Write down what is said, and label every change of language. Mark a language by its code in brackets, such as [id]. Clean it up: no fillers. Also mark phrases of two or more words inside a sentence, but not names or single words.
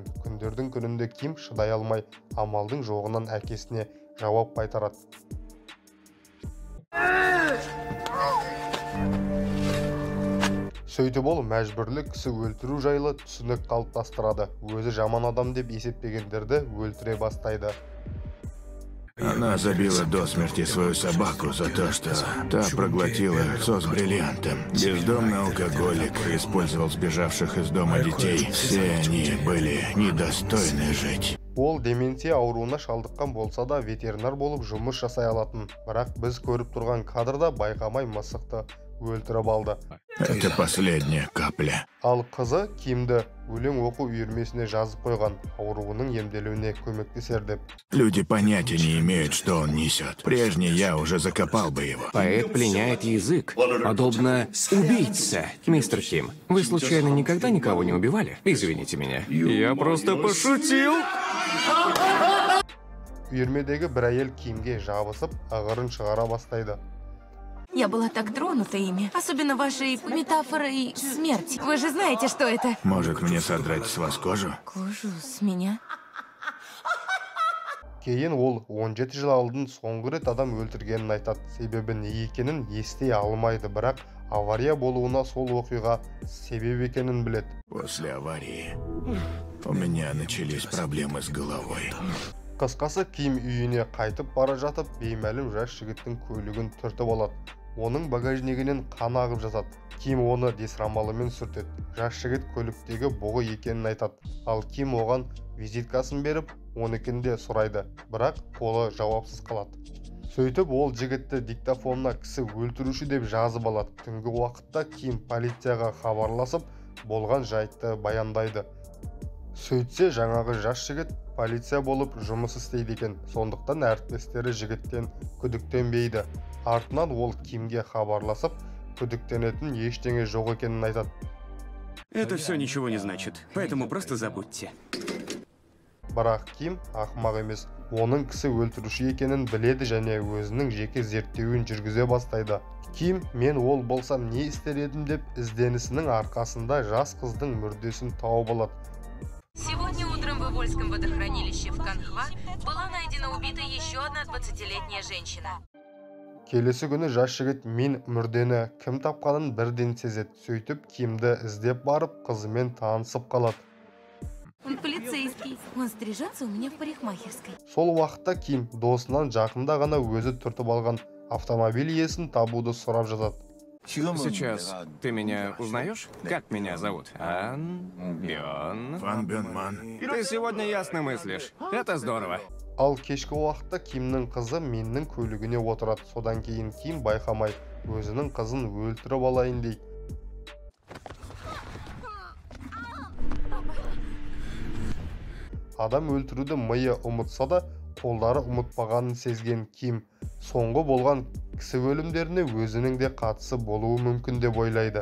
[kk] Күндердің күнінде Ким шыдай алмай, амалдың жоғынан әкесіне жауап қайтарады. Сөйтіп ол мәжбүрлі кісі өлтіру жайлы түсінік қалыптастырады. Өзі жаман адам деп есептегендерді өлтіре бастайды. [ru] Она забила до смерти свою собаку за то, что та проглотила яйцо с бриллиантом. Бездомный алкоголик использовал сбежавших из дома детей. Все они были недостойны жить. [kk] Ол деменция ауруына шалдыққан болса да ветеринар болып жұмыс жасай алатын. Бірақ біз көріп тұрған кадрда байқамай мысықты өлтіріп алды. [ru] Это последняя капля. [kk] Ал қызы Кимді өлең оқу үйірмесіне жазып қойған, ауруының емделуіне көмектесер деп. [ru] Люди понятия не имеют, что он несет. Прежний я уже закопал бы его. Поэт пленяет язык, подобно убийце. Мистер Ким, вы случайно никогда никого не убивали? Извините меня. Я просто пошутил. [kk] Үйірмедегі бір әйел Кимге жабысып, ағырын шығара бастайды. [ru] Я была так тронута ими, особенно вашей метафорой смерти. Вы же знаете, что это? Может, мне содрать с вас кожу? Кожу с меня? [kk] Кейін ол 17 жыл алдын соңғы рет адам өлтіргенін айтады. Себебі не екенін ести алмайды, бірақ авария болуына сол оқиға себеп екенін біледі. [ru] После аварии у меня начались проблемы с головой. [kk] Қысқасы, Ким үйіне қайтып бара жатып, беймәлім жас жігіттің көлігін түртіп алады. Оның багажнигінен қан ағып жатады. Ким оны десрамалымен сүртеді. Жас жігіт көліктегі бұғы екенін айтады. Ал Ким оған визиткасын беріп, оныкінде сұрайды. Бірақ қолы жауапсыз қалады. Сөйтіп ол жігітті диктофонына кісі өлтіруші деп жазып алады. Түнгі уақытта Ким полицияға хабарласып, болған жайтты баяндайды. Сөйтсе, жаңағы жас жігіт полиция болып жұмыс істейді екен. Сондықтан әріптестері жігіттен күдіктенбейді. Артынан ол Кимге хабарласып, күдіктенетін ештеңе жоқ екенін айтады. [ru] Это все ничего не значит, поэтому просто забудьте. [kk] Бірақ Ким ақымақ емес. Оның кісі өлтіруші екенін біледі және өзінің жеке зерттеуін жүргізе бастайды. Ким, мен ол болсам не істер едім деп ізденісінің арқасында жас қыздың мүрдесін тауып алады. [ru] Сегодня утром в Ивольском водохранилище в Канхва была найдена убита еще одна 20-летняя женщина. [kk] Келесі күні жас жігіт мен мүрдені кім тапқанын бірден сезеді. Сөйтіп Кимді іздеп барып, қызымен танысып қалады. [ru] Он полицейский. Он стрижется у меня в парикмахерской. [kk] Сол уақытта Ким досынан жақында ғана өзі түртіп алған автомобиль иесін табуды сұрап жатады. [ru] Сейчас ты меня узнаешь? Как меня зовут? Ан Бён. Ван Бёнман. Ты сегодня ясно мыслишь. Это здорово. [kk] Ал кешкі уақытта Кимнің қызы менің көлігіне отырады. Содан кейін Ким байқамай өзінің қызын өлтіріп алайын дейді. Адам өлтіруді миы ұмытса да, қолдары ұмытпағанын сезген Ким соңғы болған кісі өлімдеріне өзінің де қатысы болуы мүмкін деп ойлайды.